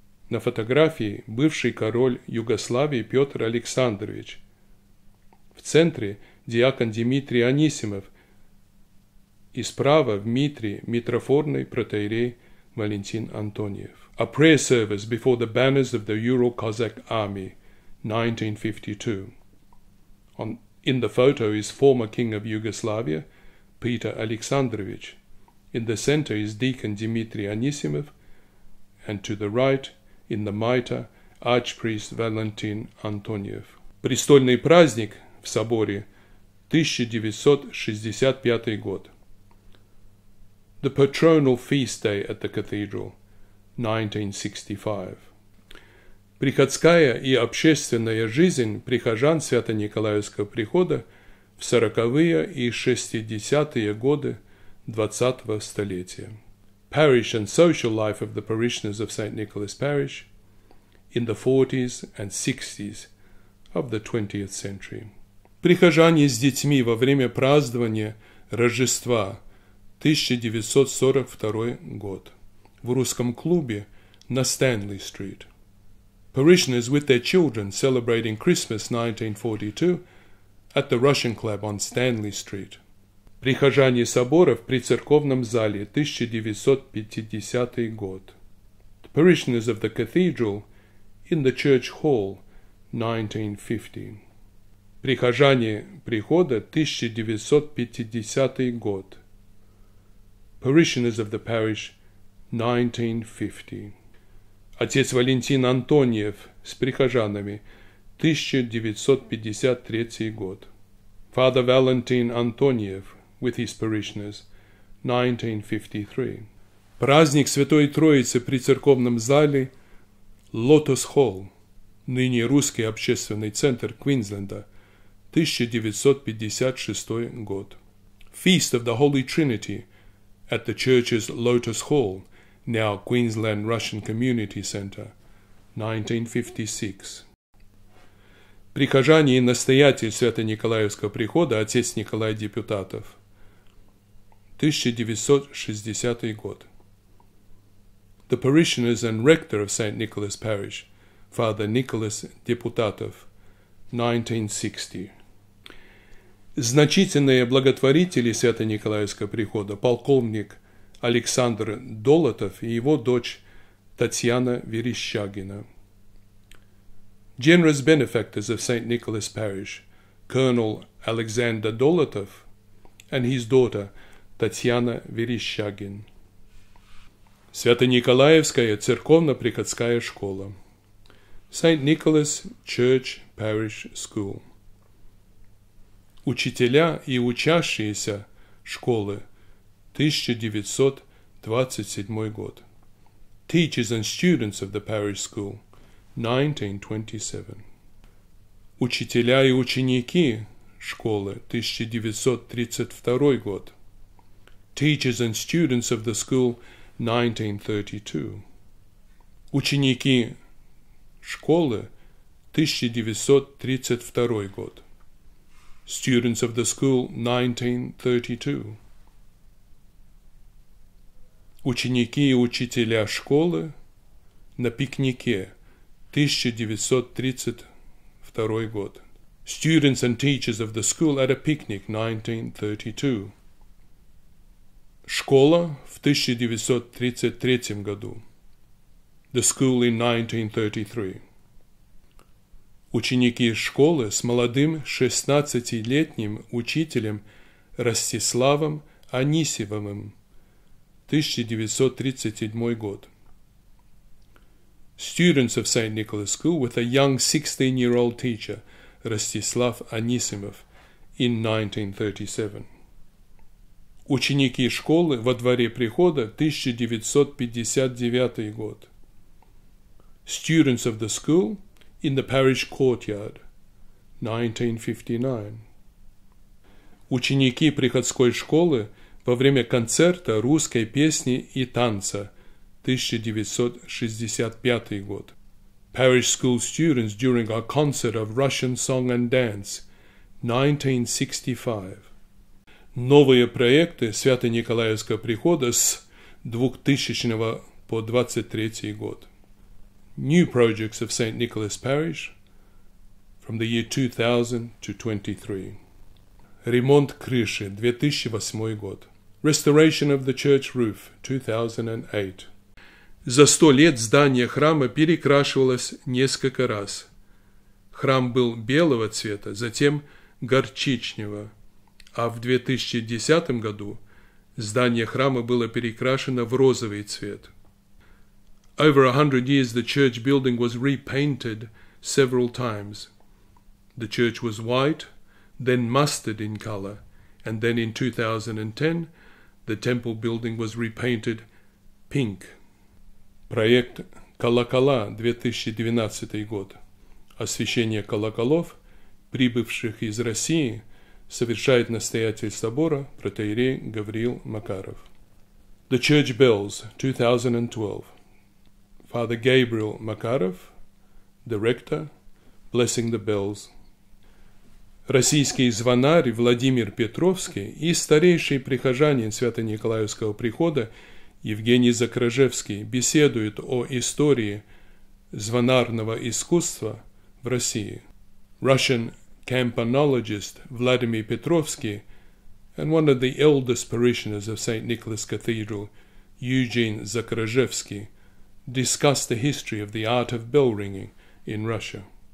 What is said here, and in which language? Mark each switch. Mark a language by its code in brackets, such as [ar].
[ru] На фотографии бывший король Югославии Петр Александрович. В центре диакон Дмитрий Анисимов и справа в митре митрофорный протоиерей Валентин Антониев. [en] A prayer service before the banners of the Ural Cossack Army, 1952. In the photo is former King of Yugoslavia, Peter Alexandrovich. In the center is Deacon Dmitry Anisimov, and to the right, in the mitre, Archpriest Valentin Antoniev. [ru] Престольный праздник в в соборе, 1965 год. [en] The patronal feast day at the cathedral, 1965. [ru] Приходская и общественная жизнь прихожан Свято-Николаевского прихода в 40-е и 60-е годы 20-го столетия. [en] Parish and social life of the parishioners of St. Nicholas Parish in the 40s and 60s of the 20th century. [ru] Прихожане с детьми во время празднования Рождества, 1942 год, в русском клубе на Stanley-Street. [en] Parishioners with their children celebrating Christmas 1942 at the Russian Club on Stanley-Street. [ru] Прихожане собора в прицерковном зале, 1950 год. [en] The parishioners of the cathedral in the church hall, 1950. [ru] Прихожане прихода, 1950 год. [en] Parishioners of the parish, 1950. [ru] Отец Валентин Антониев с прихожанами, 1953 год. [en] Father Valentin Antoniev with his parishioners, 1953. [ru] Праздник Святой Троицы при церковном зале Lotus Hall, ныне русский общественный центр Квинсленда, 1956 год. [en] Feast of the Holy Trinity at the church's Lotus Hall, now Queensland Russian Community Center, 1956. [ru] Прихожане и настоятель Свято-Николаевского прихода, отец Николай Депутатов, 1960 год. [en] The parishioners and rector of St. Nicholas Parish, Father Nicholas Депутатов, 1960. [ru] Значительные благотворители Свято-Николаевского прихода, полковник Александр Долотов и его дочь Татьяна Верещагина. [en] Generous benefactors of St. Nicholas Parish, Colonel Alexander Dolotov and his daughter Татьяна Верещагин. [ru] Свято-Николаевская церковно-приходская школа. [en] St. Nicholas Church Parish School. [ru] Учителя и учащиеся школы, 1927 год. [en] Teachers and students of the parish school, 1927. [ru] Учителя и ученики школы, 1932 год. [en] Teachers and students of the school, 1932. [ru] Ученики школы, 1932 год. [en] Students of the school, 1932. [ru] Ученики и учителя школы на пикнике, 1932 год. [en] Students and teachers of the school at a picnic, 1932. [ru] Школа в 1933 году. [en] The school in 1933. [ru] Ученики школы с молодым 16-летним учителем Ростиславом Анисимовым, 1937 год. [en] Students of St. Nicholas School with a young 16-year-old teacher, Rostislav Anisimov, in 1937. [ru] Ученики школы во дворе прихода, 1959 год. [en] Students of the school in the parish courtyard, 1959. [ru] Ученики приходской школы во время концерта русской песни и танца, 1965 год. [en] Parish school students during a concert of Russian song and dance, 1965. [ru] Новые проекты Свято-Николаевского прихода с 2000 по 23 год. [en] New projects of St. Nicholas Parish from the year 2000 to 23. [ru] Ремонт крыши, 2008 год. [en] Restoration of the church roof, 2008. [ru] За 100 лет здание храма перекрашивалось несколько раз. Храм был белого цвета, затем горчичневого, а в 2010 году здание храма было перекрашено в розовый цвет. [en] Over 100 years the church building was repainted several times. The church was white, then mustard in color, and then in 2010 the temple building was repainted pink. [ru] Проект «Колокола» 2012 год. Освящение колоколов, прибывших из России, совершает настоятель собора протоиерей Гавриил Макаров. [en] The Church Bells, 2012. Father Gabriel Makarov, Director, Blessing the Bells. [ru] Российский звонарь Владимир Петровский и старейший прихожанин Свято-Николаевского прихода Евгений Закрожевский беседуют о истории звонарного искусства в России. [en] Russian campanologist Vladimir Petrovsky and one of the eldest parishioners of St. Nicholas Cathedral, Eugene Zakrzewski, discussed the history of the art of bell ringing in Russia.